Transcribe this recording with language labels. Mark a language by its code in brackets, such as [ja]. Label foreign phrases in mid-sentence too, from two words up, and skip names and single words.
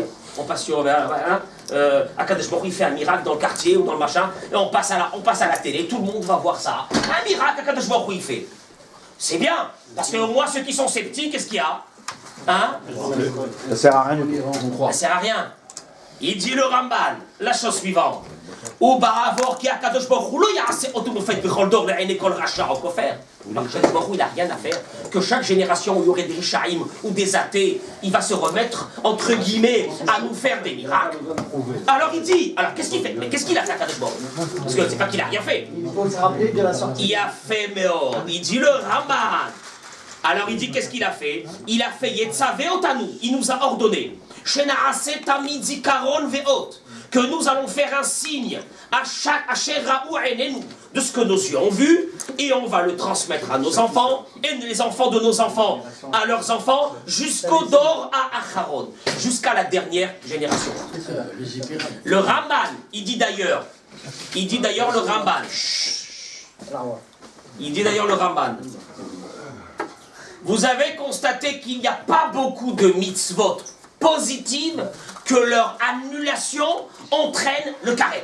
[fr] On passe sur Akadosh Baruch Hu, il fait un miracle dans le quartier ou dans le machin, et on passe à la télé, tout le monde va voir ça. Un miracle Akadosh Baruch Hu, il fait. C'est bien, parce que au moins ceux qui sont sceptiques, qu'est-ce qu'il y a? Hein? Ça sert à rien du tout. Ça sert à rien. Il dit le Ramban, la chose suivante. [he] ובעבור כי הקדוש ברוך הוא לא יעשה אותו מופת בכל דור לעיני כל רשע או כופר. [fr] Akadosh Baruch Hu, il n'a rien à faire. Que chaque génération où il y aurait des rishaïm ou des athées, il va se remettre, entre guillemets, à nous faire des miracles. Alors il dit, alors qu'est-ce qu'il fait? Mais qu'est-ce qu'il a fait Akadosh Baruch Hu? Parce que c'est pas qu'il a rien fait. Il faut se rappeler de la sortie. Il a fait Meor. Il dit le Ramban. Alors il dit qu'est-ce qu'il a fait? Il a fait [he] יצוה אותנו. [fr] Il nous a ordonné. [he] שנעשה תמיד זכרון ואות. [fr] Que nous allons faire un signe à chaque de ce que nos yeux ont vu, et on va le transmettre à nos enfants, et les enfants de nos enfants à leurs enfants, jusqu'au [he] הדור האחרון, [fr] jusqu'à la dernière génération. Le Ramban, il dit d'ailleurs le Ramban, vous avez constaté qu'il n'y a pas beaucoup de mitzvot positives que leur annulation entraîne le karet.